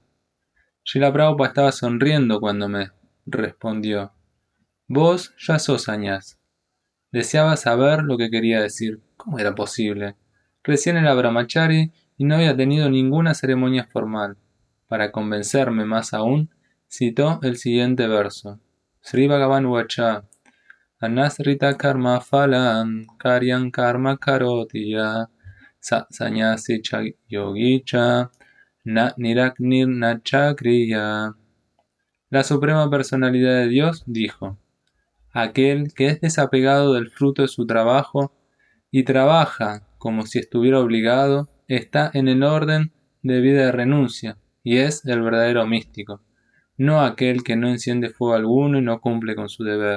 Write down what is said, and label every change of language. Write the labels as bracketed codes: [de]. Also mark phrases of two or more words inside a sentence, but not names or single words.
[es] Srila Prabhupada estaba sonriendo cuando me respondió: Vos ya sos sannyas. Deseaba saber lo que quería decir. ¿Cómo era posible? Recién era brahmachari y no había tenido ninguna ceremonia formal. Para convencerme más aún, citó el siguiente verso. [sa] श्री भगवान् उवाच अनाश्रितः कर्म फलं कार्यं कर्म करोति यः संन्यासी च योगी च न निरग्निर् न चाक्रियः. [es] La Suprema Personalidad de Dios dijo: aquel que es desapegado del fruto de su trabajo y trabaja como si estuviera obligado, está en el orden de vida de renuncia, y es el verdadero místico, no aquel que no enciende fuego alguno y no cumple con su deber.